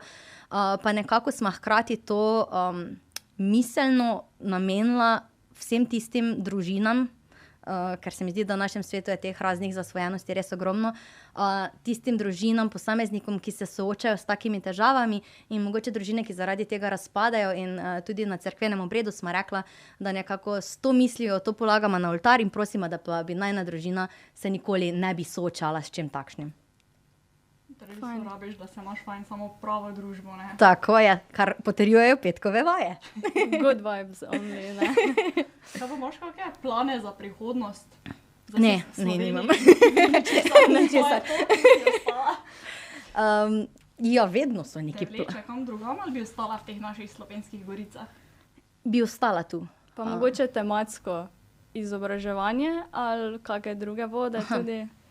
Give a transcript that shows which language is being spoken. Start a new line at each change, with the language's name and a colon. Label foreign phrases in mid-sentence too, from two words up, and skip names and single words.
Slovenian: Pa nekako smo hkrati to miselno namenila vsem tistim družinam, ker se mi zdi, da v našem svetu je teh raznih zasvojenosti res ogromno, tistim družinam, posameznikom, ki se soočajo s takimi težavami in mogoče družine, ki zaradi tega razpadajo in tudi na cerkvenem obredu smo rekla, da nekako s to mislijo to polagamo na oltar in prosimo, da pa bi najna družina se nikoli ne bi soočala s čim takšnim. Torej, rabiš, da se imaš fajn samo pravo družbo, ne? Tako je, kar potrjujejo petkove vaje.
English: Good vibes only,
Slovenian: ne? Kaj pa imaš kakšne plane za prihodnost? Ne, nimam. Nečesar. Ja, vedno so neki Vleče kam drugam ali bi ostala v teh naših Slovenskih goricah? Bi ostala tu. Pa mogoče tematsko izobraževanje ali kakšne druge vode tudi?